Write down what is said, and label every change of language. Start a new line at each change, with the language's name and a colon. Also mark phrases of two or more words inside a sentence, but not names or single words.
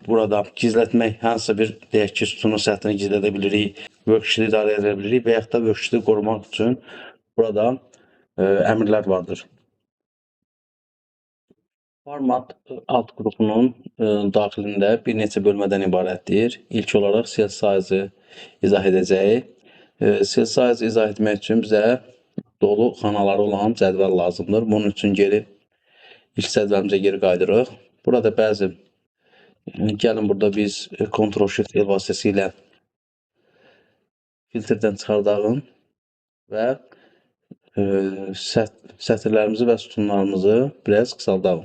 Azerbaijani: Burada gizlətmək, hansısa bir deyək ki, sütunun sətrini gizlədə bilirik, worksheet idarə edə bilirik və yaxud da worksheeti qorumaq üçün burada əmrlər vardır. Format alt qrupunun daxilində bir neçə bölmədən ibarətdir. İlk olaraq
English: cell size-ı
Azerbaijani: izah edəcəyik.
English: Cell size-ı
Azerbaijani: izah etmək üçün bizə dolu xanaları olan cədvəl lazımdır. Bunun üçün geri ilk cədvəlimizə geri qaydırıq. Burada bəzi gəlin burada biz Ctrl-Shift-L vasitəsilə filtrdən çıxardağım və sətirlərimizi və sütunlarımızı biraz qısaldağım.